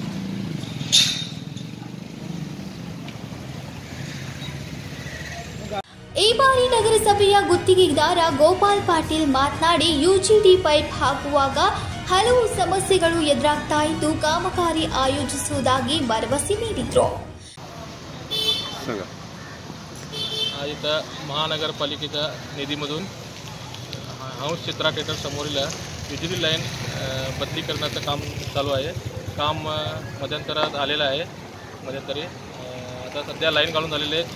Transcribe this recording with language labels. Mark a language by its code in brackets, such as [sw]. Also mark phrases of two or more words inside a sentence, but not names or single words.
[kn] ಈ ಬಾರಿ ನಗರಸಭೆಯ ಗುತ್ತಿಗೆದಾರ ಗೋಪಾಲ್ ಪಾಟೀಲ್ ಮಾತನಾಡಿ ಯುಜಿಡಿ ಪೈಪ್ ಹಾಕುವಾಗ ಹಲವು ಸಮಸ್ಯೆಗಳು ಎದುರಾಗ್ತಾ ಇದ್ದು ಕಾಮಗಾರಿ ಆಯೋಜಿಸುವುದಾಗಿ ಭರವಸೆ ನೀಡಿದರು. [mr] इथं महानगरपालिकेच्या निधीमधून हंस चित्रा थिएटर समोरील विजेरी लाईन बदली करण्याचं काम चालू आहे. काम मध्यंतरात आलेलं आहे. मध्यंतरी आता सध्या लाईन काढून झालेले आहेत.